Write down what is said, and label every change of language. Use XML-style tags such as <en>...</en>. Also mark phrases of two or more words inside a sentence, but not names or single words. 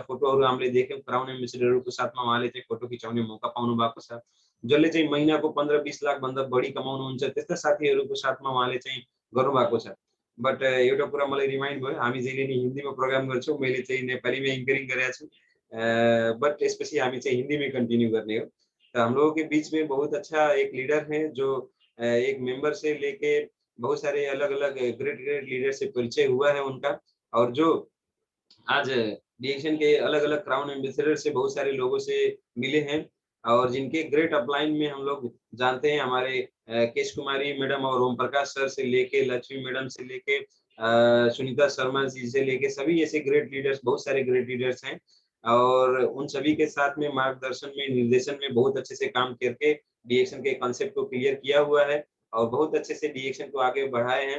<ne>फोटोहरू हामीले देख्यौँ, क्राउन एम्बेसडरहरूको साथमा उहाँले चाहिँ फोटो खिचाउने मौका पाउनु भएको छ। जसले चाहिँ महिनाको 15-20 लाखभन्दा बढी कमाउनुहुन्छ त्यस्ता साथीहरूको साथमा उहाँले चाहिँ गर्नुभएको छ। बट एउटा कुरा मलाई रिमाइन्ड भयो, हामी जहिले नि हिन्दीमा प्रोग्राम गर्छौँ, मैले चाहिँ नेपालीमा एङ्करिङ गरेको छु बट यसपछि हामी चाहिँ</ne> <hi>हिंदी में कंटिन्यू करने हो। तो हम लोगों के बीच में बहुत अच्छा एक लीडर है जो एक मेंबर से लेके बहुत सारे अलग अलग</hi> <en>great great leader</en> <hi>से परिचय हुआ है उनका और जो आज डिएक्शन के अलग अलग</hi> <en>crown ambassador</en> <hi>से बहुत सारे लोगों से मिले हैं और जिनके</hi> <en>great upline</en> <hi>में हम लोग जानते हैं हमारे केश कुमारी मैडम और ओम प्रकाश सर से लेके लक्ष्मी मैडम से लेके सुनीता शर्मा जी से लेके सभी ऐसे</hi> <en>great leaders,</en> <hi>बहुत सारे</hi> <en>great leaders</en> <hi>हैं और उन सभी के साथ में मार्गदर्शन में निर्देशन में बहुत अच्छे से काम करके डिएक्शन के कॉन्सेप्ट को क्लियर किया हुआ है और बहुत अच्छे से डिएक्शन को आगे बढ़ाए हैं।</hi>